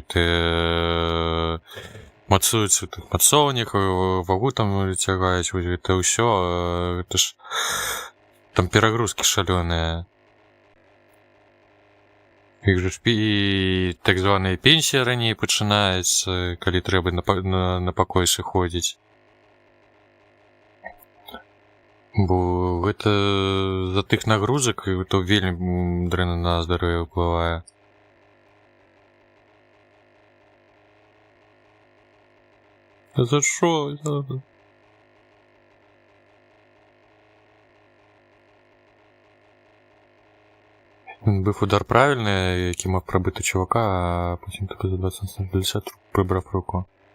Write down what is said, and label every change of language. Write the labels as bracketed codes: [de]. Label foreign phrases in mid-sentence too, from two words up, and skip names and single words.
[uk] мацуються в мацовнях, вагу там тягають, це все, це ж там перегрузки шалені. Їх же ж і так звані пенсії раніше починаються, коли треба на покой ходити. [be] Бо гэта за тых нагрузак то вельмі дрэнна на здароўе ўплывае. [uk] За що? Бив удар правильний, який мав пробити чувака, а потім таки за 20 прибрав руку.